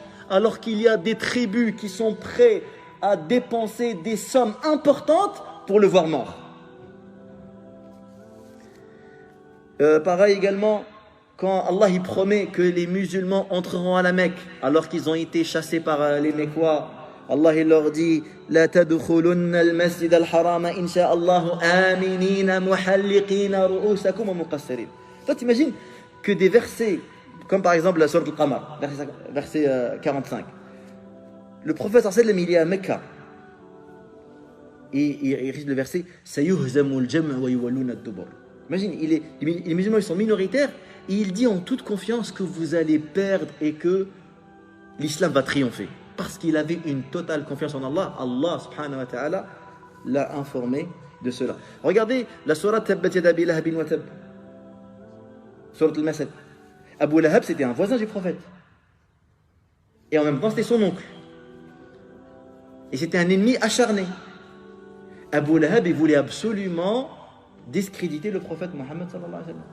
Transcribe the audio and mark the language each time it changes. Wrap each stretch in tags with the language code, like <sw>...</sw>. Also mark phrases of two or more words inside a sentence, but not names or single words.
<fr>Alors qu'il y a des tribus qui sont prêts à dépenser des sommes importantes pour le voir mort. Pareil également, quand Allah il promet que les musulmans entreront à la Mecque, alors qu'ils ont été chassés par les Mecquois, Allah il leur dit</fr> <ar>لتدخلن المسجد الحرام إن شاء الله آمنين محلقين رءوسكم ومقصرين.</ar> <fr>Toi t'imagines que des versets comme par exemple la sourate Al-Qamar, verset 45. Le prophète</fr> <ar>صلى الله عليه وسلم,</ar> <fr>il est à Mecca. Et il récite le verset</fr> <ar>سيهزم الجمع ويولون الدبر.</ar> <fr>Imagine, les musulmans ils sont minoritaires et il dit en toute confiance que vous allez perdre et que l'islam va triompher. Parce qu'il avait une totale confiance en Allah. Allah</fr> <ar>سبحانه وتعالى</ar> <fr>l'a informé de cela. Regardez la sourate</fr> <ar>تبت يدا أبي لهب وتب.</ar> <fr>Sourate Al-Masad. Abu Lahab, c'était un voisin du prophète. Et en même temps, c'était son oncle. Et c'était un ennemi acharné. Abu Lahab, il voulait absolument discréditer le prophète Mohammed</fr> <ar>صلى الله عليه وسلم.</ar>